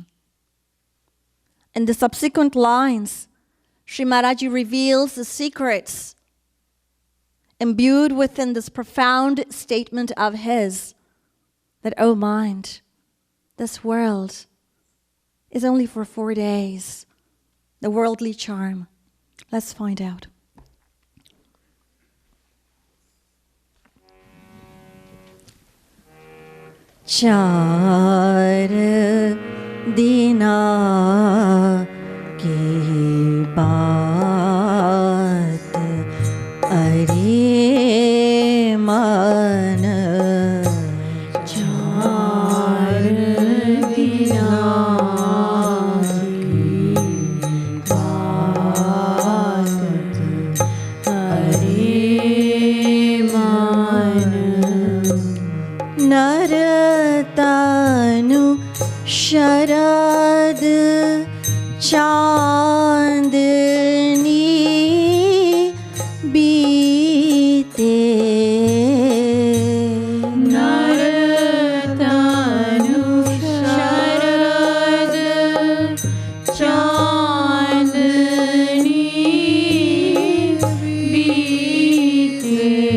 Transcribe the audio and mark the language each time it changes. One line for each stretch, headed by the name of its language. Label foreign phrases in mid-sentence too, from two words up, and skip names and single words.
English: In the subsequent lines, Sri Maharaj reveals the secrets imbued within this profound statement of his, that, O mind, this world is only for 4 days, the worldly charm. Let's find out.
Hindi: चार दिना की बात अरे मन, चार दिना की बात अरे मन, नरतनु शरद चांदनी बीते, नरतनु शरद चांदनी बीते,